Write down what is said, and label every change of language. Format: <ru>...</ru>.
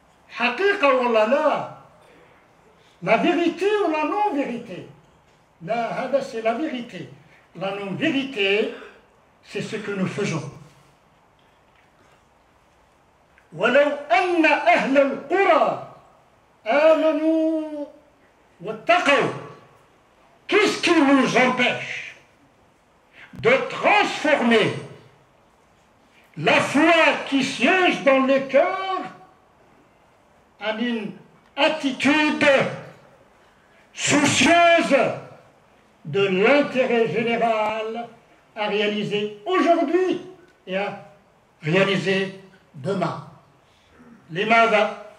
<ar>حقيقة ولا لا؟</ar> <fr>La vérité ou la non-vérité? Là, هذا c'est la vérité. La non-vérité, c'est ce que nous faisons.</fr> <ar>ولو أن أهل القرى آمنوا واتقوا.</ar> <fr>Qu'est-ce qui nous empêche de transformer la foi qui siège dans les cœurs en une attitude soucieuse de l'intérêt général à réaliser aujourd'hui et à réaliser demain? لماذا؟</fr>